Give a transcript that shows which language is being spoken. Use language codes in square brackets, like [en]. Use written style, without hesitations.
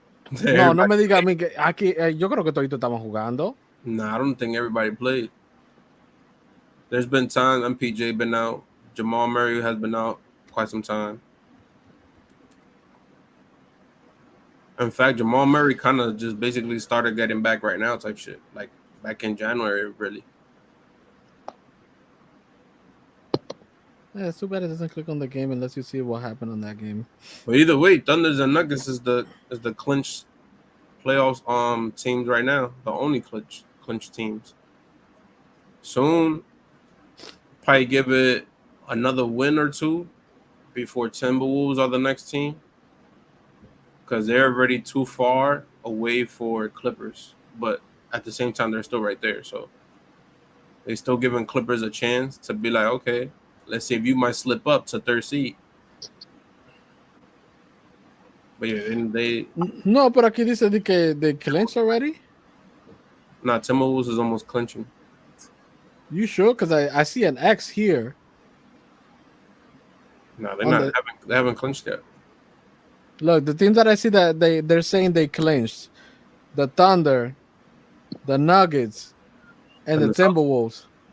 [es] No me diga a mí que aquí yo creo que todos estamos jugando. [en] Nah, I don't think everybody played. There's been times MPJ been out. Jamal Murray has been out quite some time. In fact, Jamal Murray kind of just basically started getting back right now type shit. Like back in January, really. Yeah, it's too bad it doesn't click on the game unless you see what happened on that game. But either way, Thunders and Nuggets is the clinch playoffs teams right now, the only clinch teams. Soon, probably give it another win or two before Timberwolves are the next team, because they're already too far away for Clippers. But at the same time, they're still right there. So they still giving Clippers a chance to be like, okay, let's see if you might slip up to third seed. But yeah, and [es] No, pero aquí dice de que [en] they clinched already. Timberwolves is almost clinching. You sure? Because I see an X here. No, they're not. They haven't clinched yet. Look, the teams that I see that they're saying they clinched: the Thunder, the Nuggets, and the Timberwolves.